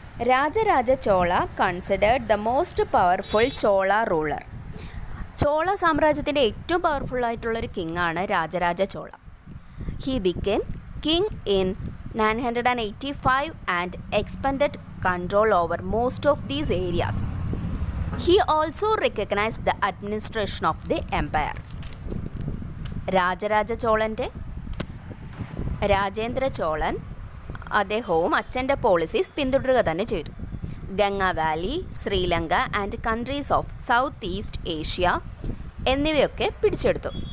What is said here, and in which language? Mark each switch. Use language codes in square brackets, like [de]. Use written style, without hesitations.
[en] Rajaraja Chola considered the most powerful Chola ruler. [ml] Chola സാമ്രാജ്യത്തിൻ്റെ ഏറ്റവും പവർഫുള്ളായിട്ടുള്ളൊരു കിങ്ങാണ് Rajaraja Chola. [en] He became king in 985 and expanded control over most of these areas. He also recognized the administration of the empire. [ml] Rajaraja Rajendra ചോളൻ അദ്ദേഹവും അച്ഛൻ്റെ policies പിന്തുടരുക തന്നെ ചെയ്തു. Ganga Valley, Sri Lanka and countries of south east Asia എന്നിവയൊക്കെ പിടിച്ചെടുത്തു.